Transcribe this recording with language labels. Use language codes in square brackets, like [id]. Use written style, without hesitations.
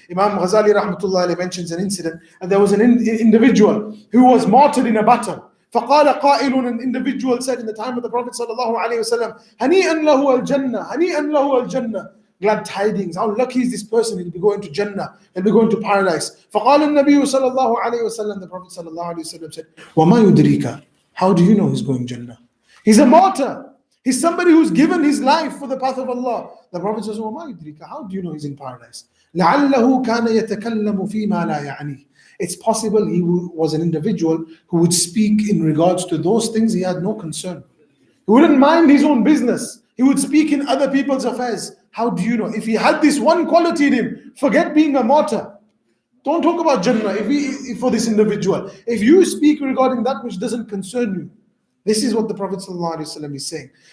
[en] Imam Ghazali rahmatullah mentions an incident, and there was an individual who was martyred in a battle. [ar] فَقَالَ قَائِلٌ, [en] an individual said in the time of the Prophet sallallahu alaihi wasallam, [ar] هَنِيئًا لَهُ الْجَنَّةِ, هَنِيئًا لَهُ الْجَنَّةِ. [en] glad tidings. How lucky is this person? He'll be going to Jannah. He'll be going to paradise. [ar] فقال النبي صلى الله عليه وسلم, [en] the Prophet [ar] صلى الله عليه وسلم [en] said, [ar] وما يدريك? [en] How do you know he's going Jannah? He's a martyr. He's somebody who's given his life for the path of Allah. The Prophet says, [ar] وما يدريك? [en] How do you know he's in paradise? [ar] لعله كان يتكلم فيما لا يعنيه. [en] It's possible he was an individual who would speak in regards to those things he had no concern. He wouldn't mind his own business. He would speak in other people's affairs. How do you know? If he had this one quality in him, forget being a martyr. Don't talk about Jannah if for this individual. If you speak regarding that which doesn't concern you, this is what the Prophet ﷺ is saying.